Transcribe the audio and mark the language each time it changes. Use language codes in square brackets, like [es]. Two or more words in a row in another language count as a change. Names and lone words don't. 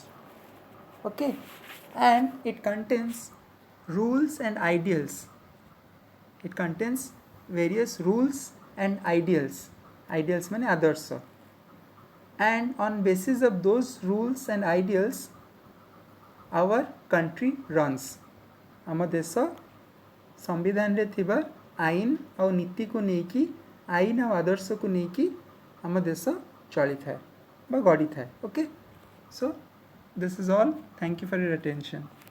[en] Okay, and it contains rules and ideals. It contains various rules and ideals. Ideals mean adarsa. And on basis of those rules and ideals, our country runs. [or] ଆମ ଦେଶ ସମ୍ବିଧାନରେ ଥିବା ଆଇନ ଆଉ ନୀତିକୁ ନେଇକି, ଆଇନ ଆଉ ଆଦର୍ଶକୁ ନେଇକି ଆମ ଦେଶ ଚଳିଥାଏ ବା ଗଢ଼ିଥାଏ. [en] Okay, so this is all. Thank you for your attention.